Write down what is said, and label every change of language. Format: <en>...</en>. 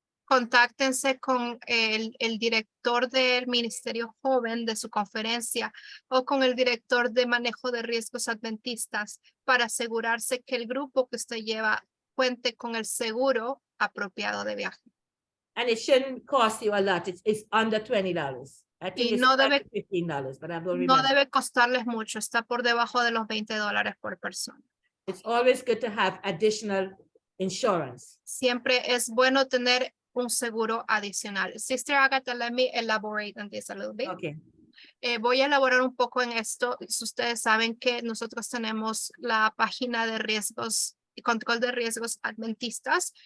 <es>Contáctense con el director del Ministerio Joven de su conferencia o con el director de manejo de riesgos adventistas para asegurarse que el grupo que usted lleva cuente con el seguro apropiado de viaje.</es> <en>And it shouldn't cost you a lot. It's under $20. I think it's $15, but I don't remember.</en> <es>No debe costarles mucho. Está por debajo de los $20 por persona.</es> <en>It's always good to have additional insurance.</en> <es>Siempre es bueno tener un seguro adicional.</es> <en>Sister Agatha, let me elaborate on this a little bit. Okay.</en> <es>Voy a elaborar un poco en esto. Si ustedes saben que nosotros tenemos la página de riesgos y control de riesgos adventistas.</es>